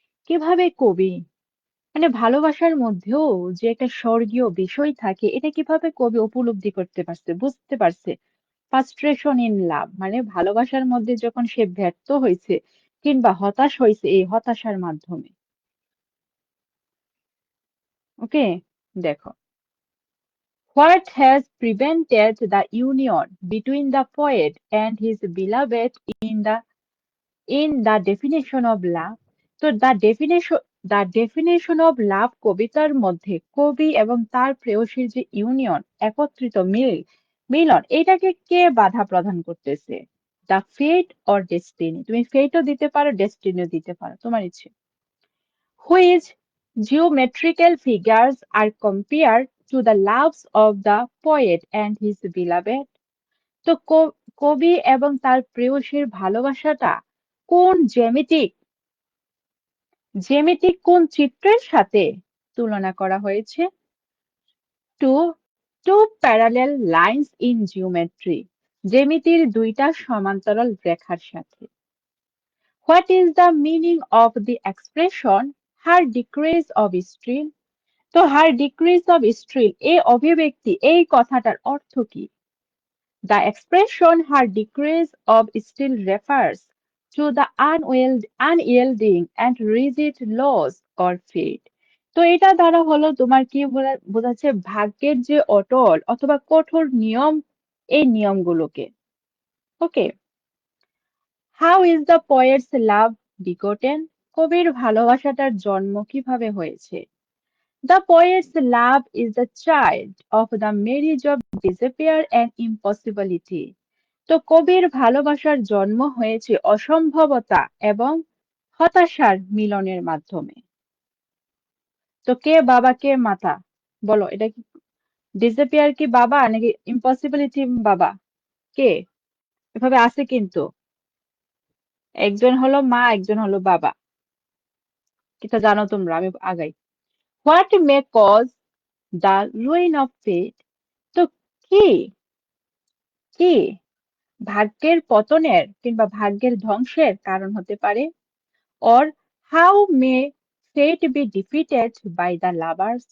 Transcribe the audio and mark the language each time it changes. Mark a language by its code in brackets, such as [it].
[bn] কিভাবে কবি মানে ভালোবাসার মধ্যেও যে একটা স্বর্গীয় বিষয় থাকে এটা কিভাবে কবি উপলব্ধি করতে পারছে, বুঝতে পারছে? ফ্রাস্ট্রেশন ইন লাভ মানে ভালোবাসার মধ্যে যখন সে ব্যর্থ হয়েছে কিংবা হতাশ হয়েছে এই হতাশার মাধ্যমে। [en] okay, [bn] দেখো, [en] what has prevented the union between the poet and his beloved in the definition of love? [bn] তো [en] the definition of love [bn] কবিতার মধ্যে কবি এবং তার প্রেয়সীর যে ইউনিয়ন, একত্রিত মিলন, এটাকে কে বাধা প্রদান করতেছে? [en] The fate or destiny? [bn] তুমি ফেটও দিতে পারো, ডেস্টিনিও দিতে পারো, তোমার ইচ্ছে। [en] Which geometrical figures are compared to the loves of the poet and his beloved? [bn] তো কবি এবং তার প্রেয়সীর ভালোবাসাটা কোন জ্যামিতিক কোন চিত্রের সাথে তুলনা করা হয়েছে? [en] to two parallel lines in geometry, [bn] জ্যামিতির দুইটা সমান্তরাল রেখার সাথে। [en] What is the meaning of the expression her decrees of steel? [bn] তো [en] her decrees of steel [bn] এই অভিব্যক্তি এই কথাটার অর্থ কি? [en] The expression her decrease of steel refers to the unyielding and rigid laws or fate. [bn] তো এটা দ্বারা হলো তোমার কি বোঝাচ্ছে, ভাগ্যের যে অটল অথবা কঠোর নিয়ম, এই নিয়মগুলোকে। [en] Okay, how is the poet's love begotten? [bn] কবির ভালোবাসাটার জন্ম কিভাবে হয়েছে? [en] The poet's love is the child of the marriage of despair and impossibility. [bn] তো কবির ভালোবাসার জন্ম হয়েছে অসম্ভবতা এবং হতাশার মিলনের মাধ্যমে। তো কে বাবা কে মাতা? বলো, এটা কি ডিসঅ্যাপিয়ার কি বাবা নাকি ইম্পসিবিলিটি বাবা? কে? এভাবে আছে কিন্তু, একজন হলো মা একজন হলো বাবা। কিটা জানো তোমরা, আমি আগাই। [en] What may cause the ruin of fate? [bn] তো কি কি ভাগ্যের পতনের কিংবা ভাগ্যের ধ্বংসের কারণ হতে পারে? [en] Or how may fate be defeated by the lovers?